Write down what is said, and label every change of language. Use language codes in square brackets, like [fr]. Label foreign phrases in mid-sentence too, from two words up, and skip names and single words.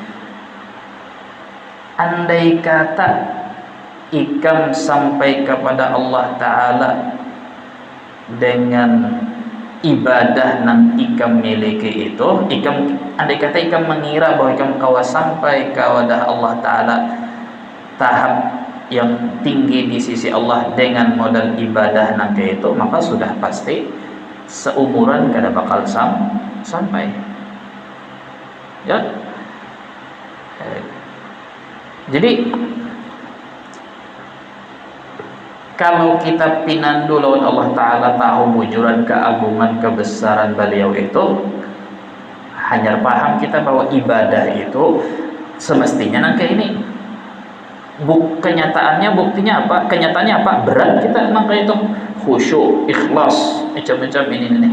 [bjn] Andai kata ikam sampai kepada Allah Ta'ala dengan ibadah yang ikam miliki itu, andai kata ikam mengira bahwa ikam kawa sampai kepada Allah Ta'ala tahap yang tinggi di sisi Allah dengan modal ibadah nanti itu, maka sudah pasti seumuran kada bakal sampai. [id] Ya. [bjn] Jadi kalau kita pinandu lawan Allah Ta'ala tahu wujudan keagungan kebesaran beliau itu, hanya paham kita bahwa ibadah itu semestinya nangke ini kenyataannya, buktinya apa, kenyataannya apa, berat kita nangke itu khusyuk, ikhlas, macam-macam ini nih.